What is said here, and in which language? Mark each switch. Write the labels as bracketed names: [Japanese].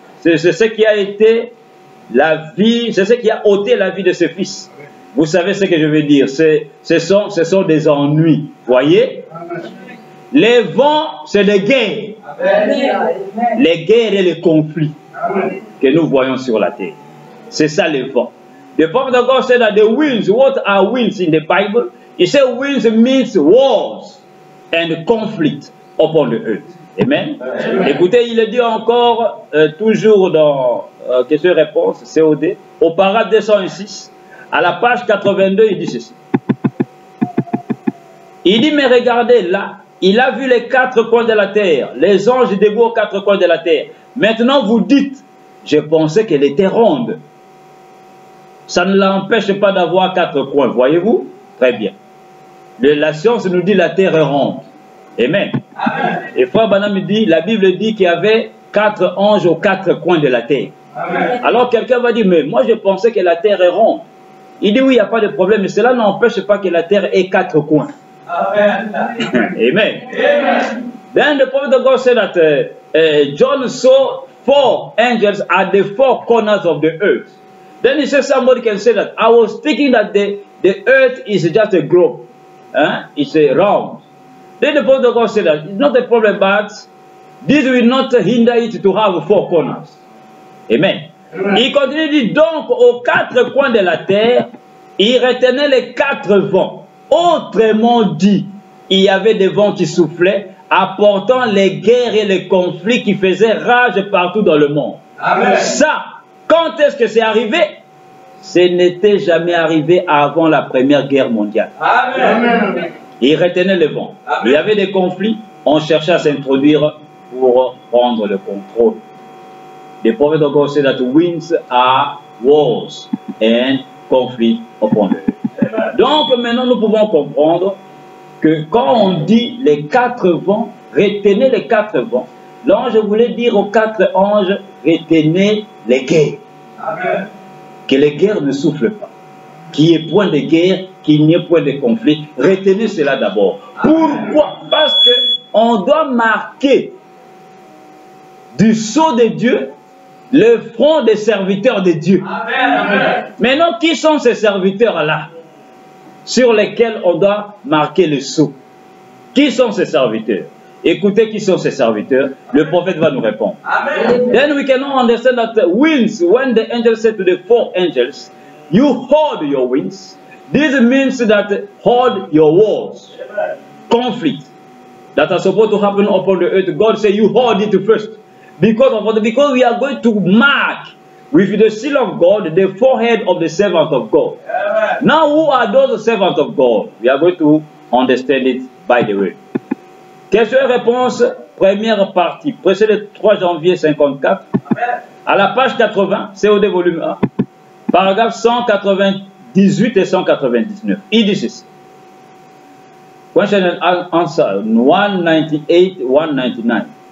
[French] C'est ce qui a été la vie, c'est ce qui a ôté la vie de ses fils. Vous savez ce que je veux dire, ce sont des ennuis, voyez. Les vents, c'est des guerres. Les guerres et les conflits que nous voyons sur la terre. C'est ça les vents. [English] The prophet of God said that the winds, what are winds in the Bible? He said winds means wars and conflict upon the earth. Amen. [French] Écoutez, il le dit encore, toujours dans question-réponse, COD, au paragraphe 206, à la page 82, il dit ceci. Il dit, mais regardez là, il a vu les 4 coins de la terre, les anges debout aux 4 coins de la terre. Maintenant, vous dites, je pensais qu'elle était ronde. Ça ne l'empêche pas d'avoir 4 coins, voyez-vous? Très bien. La science nous dit la terre est ronde. Amen. Amen. Et frère Banam dit, la Bible dit qu'il y avait 4 anges aux 4 coins de la terre. Amen. Alors quelqu'un va dire, mais moi je pensais que la terre est ronde. Il dit, oui, il n'y a pas de problème, mais cela n'empêche pas que la terre ait 4 coins. Amen. Amen. Amen. [English] Then the prophet of God said that John saw 4 angels at the 4 corners of the earth. Then he said, somebody can say that, I was thinking that the earth is just a globe. It's a round. Then the prophet of God said that, it's not a problem, but this will not hinder it to have 4 corners. [French] Amen. Il continue, dit, donc aux 4 coins de la terre, il retenait les 4 vents. Autrement dit, il y avait des vents qui soufflaient, apportant les guerres et les conflits qui faisaient rage partout dans le monde. Amen. Ça, quand est-ce que c'est arrivé? Ce n'était jamais arrivé avant la Première Guerre mondiale. Amen. Il retenait les vents. Amen. Il y avait des conflits, on cherchait à s'introduire pour prendre le contrôle. [English] The prophet of God said that winds are wars and conflict upon earth. [French] Donc maintenant nous pouvons comprendre que quand on dit les 4 vents, retenez les 4 vents, l'ange voulait dire aux 4 anges, retenez les guerres. Amen. Que les guerres ne soufflent pas. Qu'il n'y ait point de guerre, qu'il n'y ait point de conflit. Retenez cela d'abord. Pourquoi? Parce qu'on doit marquer du sceau de Dieu le front des serviteurs de Dieu. Amen. Maintenant, qui sont ces serviteurs-là sur lesquels on doit marquer le sceau? Qui sont ces serviteurs? Écoutez qui sont ces serviteurs. Le prophète va nous répondre. Amen. [English] Then we can understand that the winds, when the angel said to the 4 angels, you hold your winds. This means that hold your wars. Conflict. that are supposed to happen upon the earth, God said, you hold it first. Because we are going to mark with the seal of God the forehead of the servant of God. Amen. Now, who are those servants of God? We are going to understand it by the way. [French] Question et réponse, première partie. Pressé le 3 janvier 54. Amen. À la page 80, COD volume 1, paragraphe 198 et 199. Il dit ceci. [English] Question and answer 198, 199.